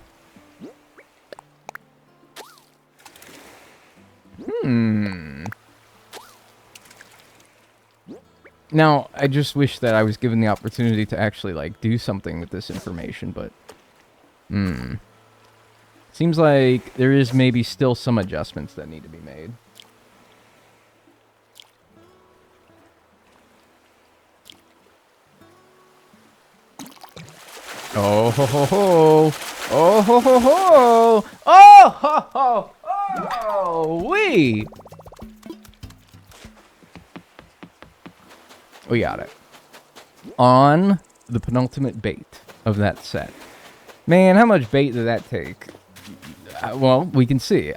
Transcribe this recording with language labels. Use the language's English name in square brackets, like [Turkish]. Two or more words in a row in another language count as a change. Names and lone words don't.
[English] Now, I just wish that I was given the opportunity to actually, like, do something with this information, but... Seems like there is maybe still some adjustments that need to be made. Oh ho ho ho! Oh ho ho ho! Oh ho ho! Oh wee! We got it. On the penultimate bait of that set. Man, how much bait did that take? Well, we can see.